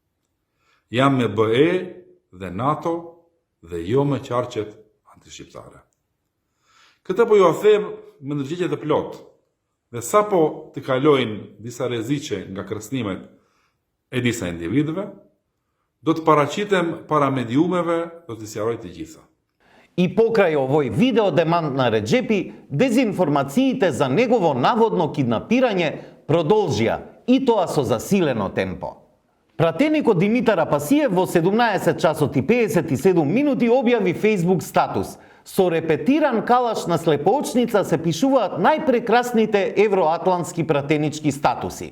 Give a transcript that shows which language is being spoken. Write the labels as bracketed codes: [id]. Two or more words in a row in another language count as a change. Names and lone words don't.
[sq] Jam me BE dhe NATO dhe jo me qarqet antishqiptare. Këtë po ju a them me ndërgjegje të plotë, dhe sa po të kalojnë disa rreziqe nga kërcënimet e disa individëve, do të paraqitem para mediumeve, do të sqaroj të gjitha. [mk] И покрај овој видео демант на Реджепи, дезинформациите за негово наводно киднапирање продолжија, и тоа со засилено темпо. Пратеникот Димитар Апасиев во 17 часот и 57 минути објави Facebook статус: "Со репетиран калаш на слепоочница се пишуваат најпрекрасните евроатлантски пратенички статуси."